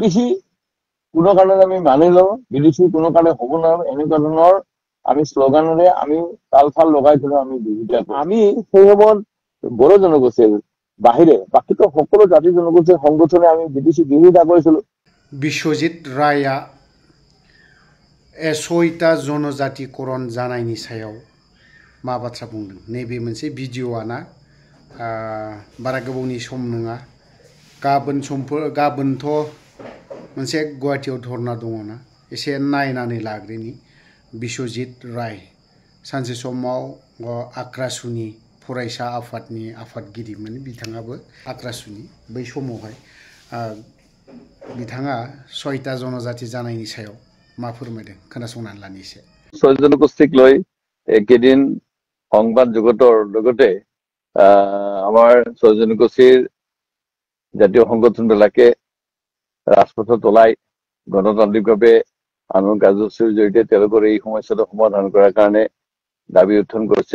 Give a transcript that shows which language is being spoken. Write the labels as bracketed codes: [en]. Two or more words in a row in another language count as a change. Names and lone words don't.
[as] বিটিসি কোনো কাৰণে আমি মানি লওঁ, বিটিসি কোনো কাৰণে হ'ব নোৱাৰো, এনেকুৱা ধৰণৰ আমি শ্লোগানেৰে আমি তাল ফাল লগাই থলো আমি বিৰোধিতা কৰো। আমি সেই সময়ত বড়ো জনগোষ্ঠীৰ বাহিৰে বাকীতো সকলো জাতি জনগোষ্ঠীৰ সংগঠনে আমি বিটিসি বিৰোধিতা কৰিছিলো। [brx] বিশ্বজিৎ राया सयता जनजातिकरण जानायनि सायाव मा बाथ्रा बुंदों? नैबे मोनसे भिडिअ'आना बारा गोबावनि सम नङा। गाबोनथ' मोनसे गुवाहाटीयाव धरना दङना, एसे नायनानै लाग्रोनि। बिश्वजित राय सानसे समाव आक्रासुनि फरायसा आफादनि आफादगिरिमोन, बिथाङाबो आक्रासुनि। बै समावहाय बिथाङा 6টা जनजाति जानायनि सायाव मा फोरमायदों खोनासंनानै लानि एसे। [as] 6 জনগোষ্ঠীক লৈ একেদিন সংবাদ জগতৰ লগতে আমাৰ 6 জনগোষ্ঠীৰ জাতীয় সংগঠনবিলাকে ৰাজপথত ওলাই গণতান্ত্ৰিকভাৱে আন্দোলন কাৰ্যসূচীৰ জৰিয়তে তেওঁলোকৰ এই সমস্যাটো সমাধান কৰাৰ কাৰণে দাবী উত্থান কৰিছে।